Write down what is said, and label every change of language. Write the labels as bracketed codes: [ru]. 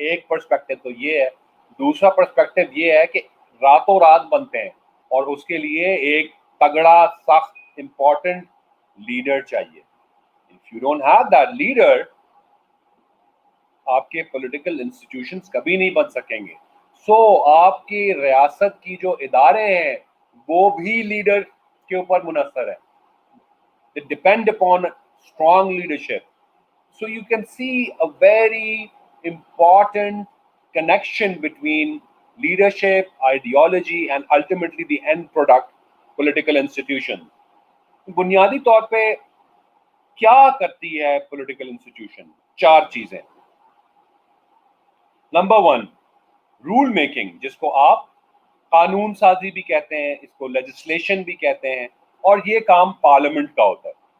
[ur] ایک پرسپیکٹو تو یہ ہے. دوسرا پرسپیکٹو یہ ہے کہ راتوں رات بنتے ہیں، اور اس کے لیے ایک تگڑا، سخت، امپورٹنٹ لیڈر چاہیے. [en] If you don't have that leader, [ur] آپ کے پولیٹیکل انسٹیٹیوشنز کبھی نہیں بن سکیں گے. سو آپ کی ریاست کی جو ادارے ہیں وہ بھی لیڈر کے اوپر منحصر ہیں. [en] They depend upon strong leadership. So you can see a very important connection between leadership, ideology, and ultimately the end product, political institution. [ur] بنیادی طور پہ کیا کرتی ہے پولیٹیکل انسٹیٹیوشن؟ 4 چیزیں. نمبر 1، رول میکنگ، جس کو آپ قانون سازی بھی کہتے ہیں، اس کو لیجسلیشن بھی کہتے ہیں، اور یہ کام پارلیمنٹ کا ہوتا ہے.